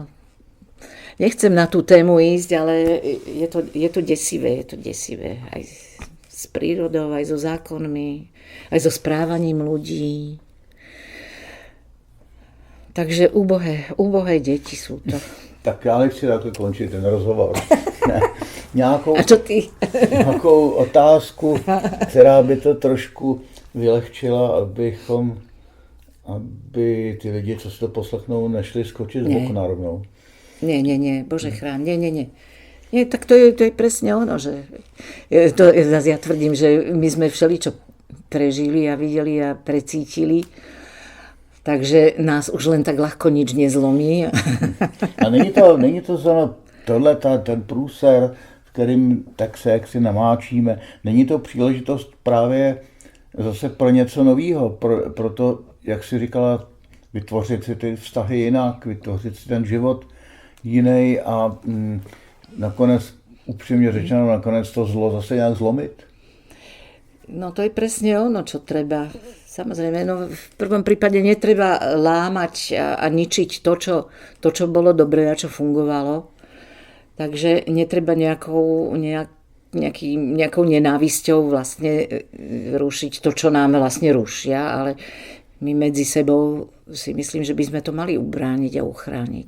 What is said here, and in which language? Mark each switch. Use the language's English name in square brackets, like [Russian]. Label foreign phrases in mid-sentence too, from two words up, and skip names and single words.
[Slovak] Nechcem na tú tému ísť, ale je to desivé. Aj s prírodou, aj so zákonmi, aj so správaním ľudí. Takže úbohé deti sú to. [Czech] Tak já nechci takhle končit ten rozhovor. [Slovak] A čo ty? [Czech] Nějakou otázku, která by to trošku vylehčila, aby ty lidi, co si to poslechnou, nešli skočit z okna rovnou. [Slovak] Nie, Bože chrán, nie. Nie, tak to je presne ono, že zase ja tvrdím, že my sme všeličo prežili a videli a precítili, takže nás už len tak ľahko nič nezlomí. [Czech] A není to zrovna ten průser, v kterým tak se jaksi namáčíme, není to příležitost právě zase pro něco nového, pro to, jak jsi říkala, vytvořit si ty vztahy jinak, vytvořit si ten život jiný a nakonec, upřímně řečeno, nakonec to zlo zase nějak zlomit? [Slovak] No to je presne ono, čo treba. Samozrejme, no v prvom prípade netreba lámať a ničiť to, čo bolo dobré a čo fungovalo. Takže netreba nejakou nenávisťou vlastne rušiť to, čo nám vlastne rušia, ale my medzi sebou si myslím, že by sme to mali ubrániť a uchrániť.